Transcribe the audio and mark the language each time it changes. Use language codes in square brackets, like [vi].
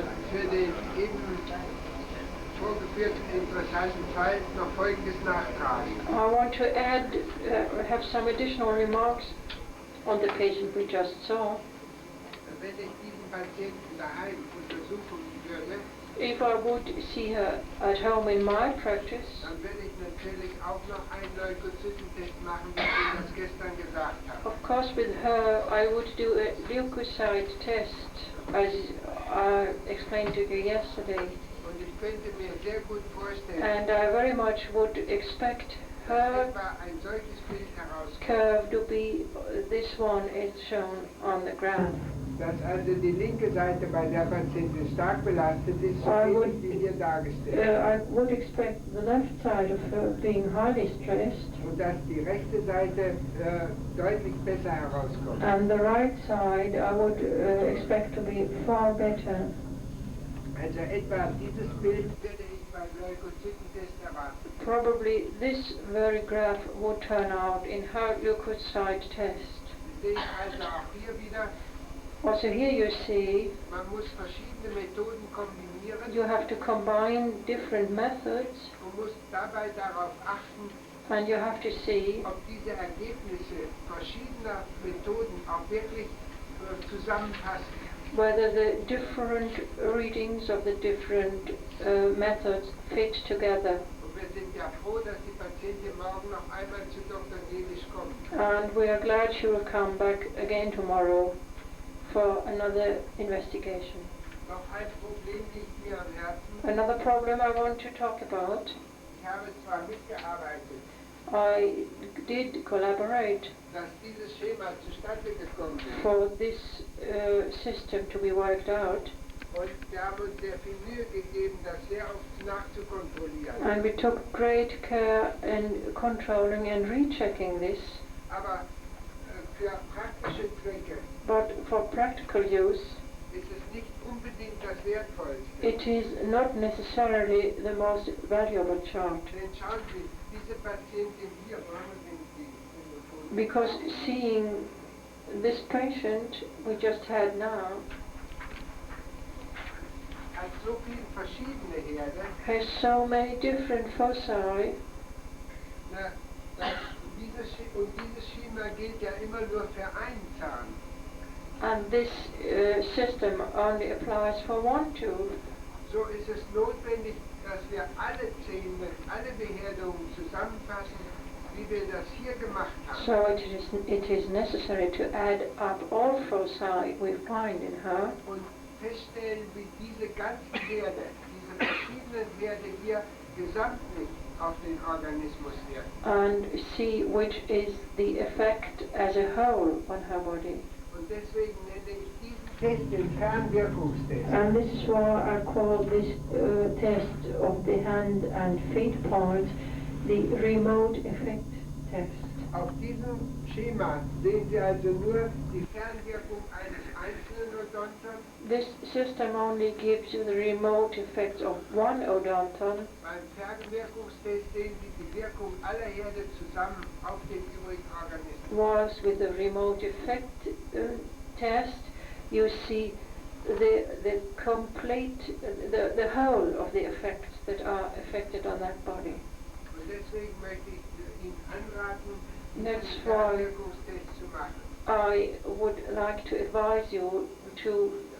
[de] für den eben vorgeführten interessanten Fall noch Folgendes nachtragen. [en] I want to add, have some additional remarks on the patient we just saw. [de] Wenn ich diesen Patienten daheim untersuchen würde, [en] if I would see her at home in my practice, [de] dann würde ich natürlich auch noch einen Leukozytentest machen, wie ich das gestern gesagt habe. [en] Of course, with her, I would do a leukocyte test, as I explained to you yesterday. [de] Und ich könnte mir sehr gut vorstellen, [en] and I very much would expect her [de] ein solches Bild herauskommt. [en] curve to be this one is shown on the ground. [de] Dass also die linke Seite bei der Patientin stark belastet ist, so ähnlich wie hier dargestellt. [en] I would expect the left side of her being highly stressed. [de] Und dass die rechte Seite deutlich besser herauskommt. [en] And the right side I would expect to be far better. [de] Also etwa dieses Bild würde ich beim Leukozytentest erwarten. [en] Probably this very graph would turn out in her leukocyte test. [de] Sie sehen also auch hier wieder, [en] Also here you see [de] man muss verschiedene Methoden kombinieren [en] you have to combine different methods [de] und muss dabei darauf achten, [en] and you have to see [de] ob diese Ergebnisse verschiedener Methoden auch wirklich zusammenpassen. [en] whether the different readings of the different methods fit together. [de] Und wir sind ja froh, dass die Patientin morgen noch einmal zu Dr. Gelisch kommt. [en] And we are glad she will come back again tomorrow for another investigation. [de] Noch ein Problem liegt mir am Herzen. [en] Another problem I want to talk about. [de] Ich habe zwar mitgearbeitet, [en] I did collaborate [de] dass dieses Schema zustande gekommen ist. [en] for this system to be worked out, [de] Und wir haben uns sehr viel Mühe gegeben, das sehr oft nachzukontrollieren. [en] and we took great care in controlling and rechecking this, [de] Aber für praktische Zwecke [en] but for practical use [de] ist es nicht unbedingt das Wertvollste. [en] it is not necessarily the most valuable chart, [de] Denn schauen Sie, diese Patientin hier, wollen wir die Telefon- [en] because seeing this patient we just had now [de] hat so viele verschiedene Herde, [en] has so many different foci, [de] na, dass dieses Schema gilt ja immer nur für einen Zahn. [en] and this system only applies for one tooth. [de] So ist es notwendig, dass wir alle Zähne, alle Behelderungen zusammenfassen, wie wir das hier gemacht haben. [en] So it is necessary to add up all foci we find in her [de] Und feststellen, wie diese ganzen Werte, diese verschiedenen Werte hier gesamtlich auf den Organismus wirken. [en] and see which is the effect as a whole on her body. [de] Und deswegen nenne ich diesen Test den Fernwirkungstest. [en] And this is why I call this test of the hand and feet parts the remote effect test. [de] Auf diesem Schema sehen Sie also nur die Fernwirkung eines einzelnen Odonton. [en] This system only gives you the remote effects of one odonton, [de] Beim Fernwirkungstest sehen Sie die Wirkung aller Herde zusammen auf den übrigen Organismus. [en] whilst with the remote effect test you see the complete, the whole of the effects that are affected on that body. [de] Und deswegen möchte ich Ihnen anraten, [en] That's [de] diesen [en] why [de] Fernwirkungstest zu machen. [en] I would like to advise you to